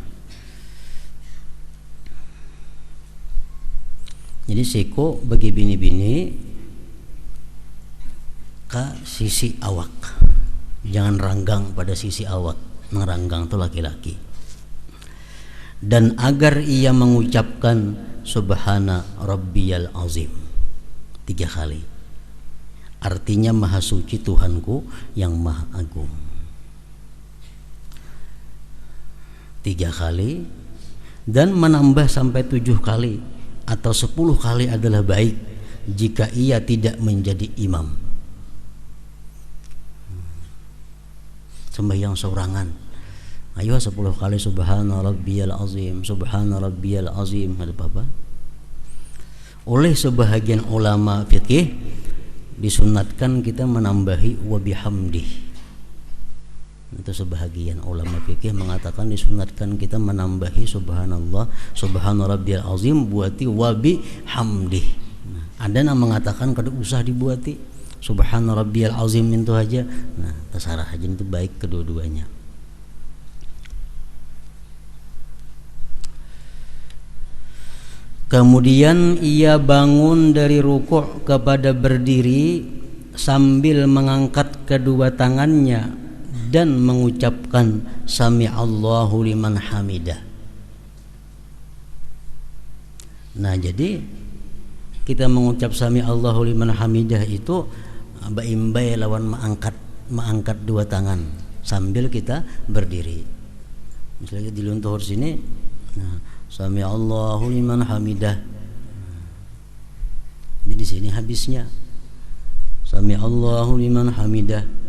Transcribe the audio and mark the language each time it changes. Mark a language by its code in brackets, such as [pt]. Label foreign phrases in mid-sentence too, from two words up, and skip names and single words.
[bjn] Jadi siku bagi bini-bini ke sisi awak. Jangan ranggang pada sisi awak, meranggang itu laki-laki. Dan agar ia mengucapkan [ar] سبحان ربي العظيم [bjn] 3 kali. Artinya maha suci Tuhanku yang maha agung. 3 kali, dan menambah sampai 7 kali atau 10 kali adalah baik jika ia tidak menjadi imam. Sembahyang sorangan, ayo 10 kali [ar] سبحان ربي العظيم, سبحان ربي العظيم, [bjn] ada apa? Oleh sebahagian ulama fikih disunatkan kita menambahi [ar] وبحمده. [bjn] Itu sebahagian ulama fikih mengatakan disunatkan kita menambahi [ar] سبحان الله، سبحان ربي العظيم [bjn] buati [ar] وبحمده. [bjn] Ada yang mengatakan kada usah dibuati, [ar] سبحان ربي العظيم [bjn] itu aja. Nah, terserah aja, itu baik kedua-duanya. Kemudian ia bangun dari rukuk kepada berdiri sambil mengangkat kedua tangannya dan mengucapkan [ar] سمع الله لمن حمده. [bjn] Nah, jadi kita mengucap [ar] سمع الله لمن حمده [bjn] itu baimbai lawan mengangkat dua tangan sambil kita berdiri. Misalnya di luntur sini, nah, [ar] سمع الله لمن حمده. [bjn] Jadi di sini habisnya [ar] سمع الله لمن حمده.